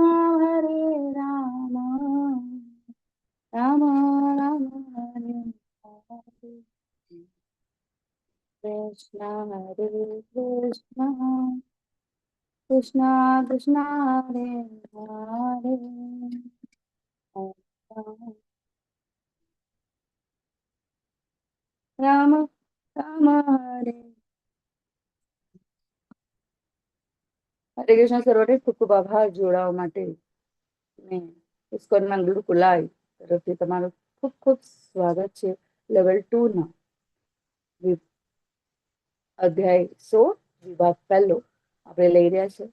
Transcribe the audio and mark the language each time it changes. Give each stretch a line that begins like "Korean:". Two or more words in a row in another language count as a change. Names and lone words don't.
Sanskrit: राम राम हरे हरे, कृष्ण हरे कृष्ण, कृष्ण कृष्ण हरे हरे, राम राम हरे हरे कृष्ण.
Gujarati: સર્વને ખૂબ ખૂબ આભાર જોડાવા માટે. મેં ઇસ્કોનમાં ગુરુકુલ લાઈવ તરફથી તમારું ખૂબ ખૂબ સ્વાગત છે. લેવલ 2 ના અધ્યાય 16 વિભાગ પહેલો આપણે લઈ રહ્યા છે.